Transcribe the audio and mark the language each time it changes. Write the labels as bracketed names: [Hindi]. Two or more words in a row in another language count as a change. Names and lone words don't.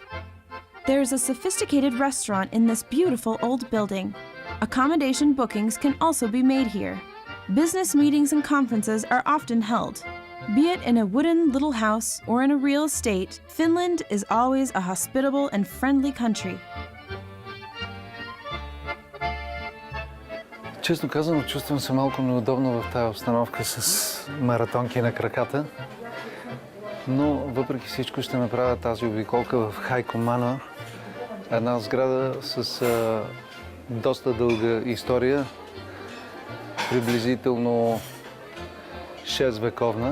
[English] There's a sophisticated restaurant in this beautiful old building. Accommodation bookings can also be made here. Business meetings and conferences are often held. Be it in a wooden little house or in a real estate, Finland is always a hospitable and friendly country. [Bulgarian] Честно казано, чувствам се малко неудобно в тази обстановка с маратонки на краката, но въпреки всичко ще направя тази обиколка в Хайкомана, една сграда с доста дълга история, приблизително 6 вековна.